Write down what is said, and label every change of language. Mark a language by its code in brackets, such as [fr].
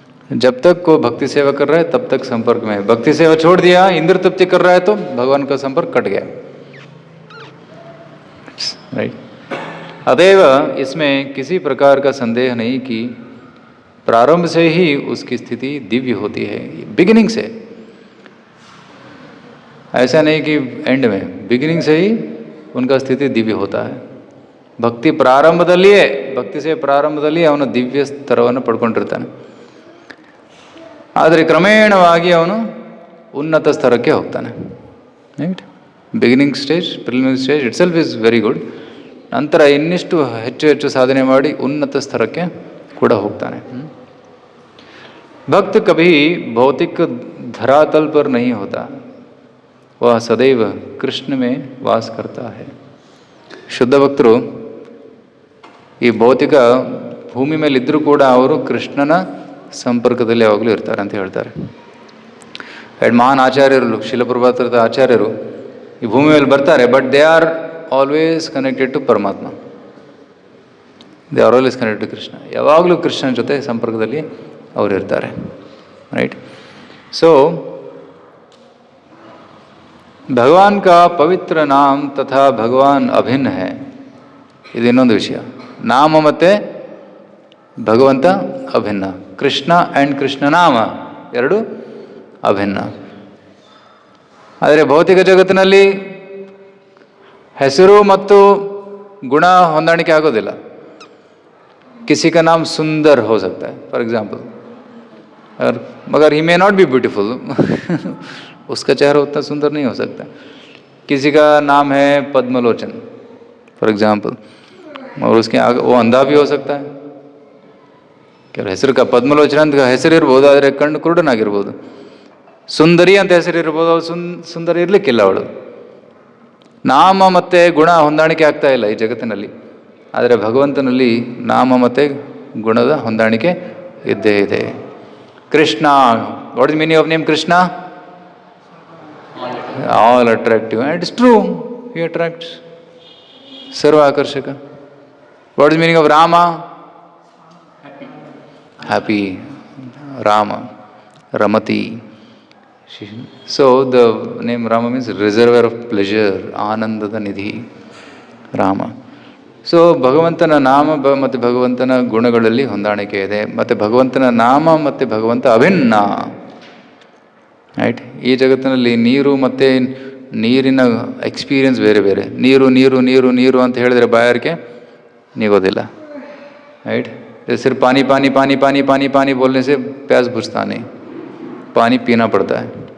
[hi] जब तक कोई भक्ति सेवा कर रहा है तब तक संपर्क में है. भक्ति सेवा छोड़ दिया, इंद्र तृप्ति कर रहा है, तो भगवान का संपर्क कट गया, राइट. अतएव इसमें किसी प्रकार का संदेह नहीं कि प्रारंभ से ही उसकी स्थिति दिव्य होती है, बिगिनिंग से. ऐसा नहीं कि एंड में, बिगिनिंग से ही उनका स्थिति दिव्य होता है. [kn] ಭಕ್ತಿ ಪ್ರಾರಂಭದಲ್ಲಿಯೇ, ಭಕ್ತಿ ಸೇವೆ ಪ್ರಾರಂಭದಲ್ಲಿ ಅವನು ದಿವ್ಯ ಸ್ತರವನ್ನು ಪಡ್ಕೊಂಡಿರ್ತಾನೆ. ಆದರೆ ಕ್ರಮೇಣವಾಗಿ ಅವನು ಉನ್ನತ ಸ್ತರಕ್ಕೆ ಹೋಗ್ತಾನೆ, right. [en] Beginning stage, preliminary stage itself is very good. [kn] ನಂತರ ಇನ್ನಿಷ್ಟು ಹೆಚ್ಚು ಹೆಚ್ಚು ಸಾಧನೆ ಮಾಡಿ ಉನ್ನತ ಸ್ತರಕ್ಕೆ ಕೂಡ ಹೋಗ್ತಾನೆ. [hi] भक्त कभी भौतिक धरातल पर नहीं होता, वह सदैव कृष्ण में वास करता है. [kn] ಶುದ್ಧ ಭಕ್ತರು ಈ ಭೌತಿಕ ಭೂಮಿ ಮೇಲೆ ಇದ್ದರೂ ಕೂಡ ಅವರು ಕೃಷ್ಣನ ಸಂಪರ್ಕದಲ್ಲಿ ಯಾವಾಗಲೂ ಇರ್ತಾರೆ ಅಂತ ಹೇಳ್ತಾರೆ. ಮಹಾನ್ ಆಚಾರ್ಯರು, ಶಿಲಪ್ರಭಾತರದ ಆಚಾರ್ಯರು ಈ ಭೂಮಿ ಮೇಲೆ ಬರ್ತಾರೆ, [en] But they are always connected to Paramatma. They are always connected to Krishna. [kn] ಯಾವಾಗಲೂ ಕೃಷ್ಣನ ಜೊತೆ ಸಂಪರ್ಕದಲ್ಲಿ ಅವರು ಇರ್ತಾರೆ, राइट. [hi] सो भगवान का पवित्र नाम तथा भगवान अभिन्न है. [kn] ಇದು ಇನ್ನೊಂದು ವಿಷಯ. ನಾಮ ಮತ್ತು ಭಗವಂತ ಅಭಿನ್ನ. ಕೃಷ್ಣ ಆ್ಯಂಡ್ ಕೃಷ್ಣನಾಮ ಎರಡು ಅಭಿನ್ನ. ಆದರೆ ಭೌತಿಕ ಜಗತ್ತಿನಲ್ಲಿ ಹೆಸರು ಮತ್ತು ಗುಣ ಹೊಂದಾಣಿಕೆ ಆಗೋದಿಲ್ಲ. [hi] किसी का नाम सुंदर हो सकता है फॉर एग्जाम्पल, और मगर [en] he may not be beautiful [hi] उसका चेहरा उतना सुंदर नहीं हो सकता। किसी का नाम है पद्मलोचन फॉर एग्जाम्पल, और उसके आगे वो अंधा भी हो सकता है। [kn] ಕೆಲವು ಹೆಸರು ಪದ್ಮಲೋಚನ ಅಂತ ಹೆಸರು ಇರ್ಬೋದು, ಆದರೆ ಕಣ್ಣು ಕುರುಡನಾಗಿರ್ಬೋದು. ಸುಂದರಿ ಅಂತ ಹೆಸರಿರ್ಬೋದು, ಅವಳು ಸುಂದರಿ ಇರಲಿಕ್ಕಿಲ್ಲ ಅವಳು. ನಾಮ ಮತ್ತು ಗುಣ ಹೊಂದಾಣಿಕೆ ಆಗ್ತಾ ಇಲ್ಲ ಈ ಜಗತ್ತಿನಲ್ಲಿ, ಆದರೆ ಭಗವಂತನಲ್ಲಿ ನಾಮ ಮತ್ತು ಗುಣದ ಹೊಂದಾಣಿಕೆ ಇದ್ದೇ ಇದೆ. [en] Krishna, what is meaning of name Krishna? All attractive, and it's true, he attracts, [kn] ಸರ್ವ ಆಕರ್ಷಕ. [en] What is meaning of Rama? happy, Rama, Ramati. So the name Rama means reservoir of pleasure, Anandada Nidhi, Rama. [kn] So ಭಗವಂತನ ನಾಮ ಮತ್ತು ಭಗವಂತನ ಗುಣಗಳಲ್ಲಿ ಹೊಂದಾಣಿಕೆ ಇದೆ. ಮತ್ತು ಭಗವಂತನ ನಾಮ ಮತ್ತು ಭಗವಂತ ಅಭಿನ್ನ, ರೈಟ್. ಈ ಜಗತ್ತಿನಲ್ಲಿ ನೀರು ಮತ್ತು ನೀರಿನ ಎಕ್ಸ್ಪೀರಿಯನ್ಸ್ ಬೇರೆ ಬೇರೆ. ನೀರು ನೀರು ನೀರು ನೀರು ಅಂತ ಹೇಳಿದ್ರೆ ಬಾಯಾರಿಕೆ ನೀಗೋದಿಲ್ಲ, राइट. [hi] सिर्फ पानी पानी पानी पानी पानी पानी बोलने से प्यास बुझता नहीं, पानी पीना पड़ता है.